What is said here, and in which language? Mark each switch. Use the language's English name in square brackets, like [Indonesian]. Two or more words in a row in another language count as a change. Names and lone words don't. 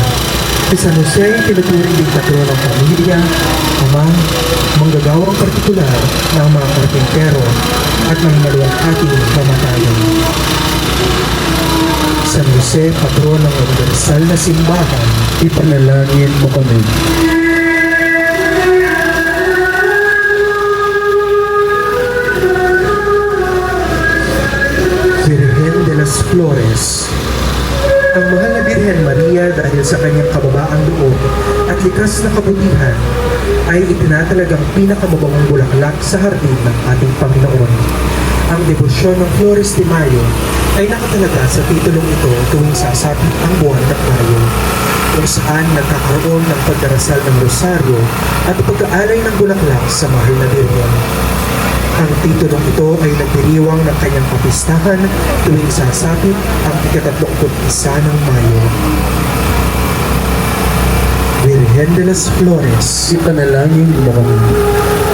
[Filipino] Si San Jose ay tinuturing din patron ng pamilya, ama, manggagawang partikular ng mga karpintero at ng maluwalhating kamatayan. San Jose, patron ng universal na simbahan, Ipanalangin mo kami. Virgen de las Flores. Ang mahal na Birhen Maria dahil sa kanyang kababaang loob at likas na kabutihan ay itinatalagang pinakamabangong bulaklak sa hardin ng ating Panginoon. Ang debosyon ng Flores de Mayo ay nakatalaga sa titulong ito tuwing sasapit ang buwan ng Mayo, kung saan nagkakaroon ng pagdarasal ng rosaryo at pag-aalay ng bulaklak sa mahal na Birhen. Ang titulong ito ay nagdiriwang ng kanyang kapistahan tuwing sasapit ang 31 ng Mayo. Virgen de las Flores, Ipanalangin mo kami.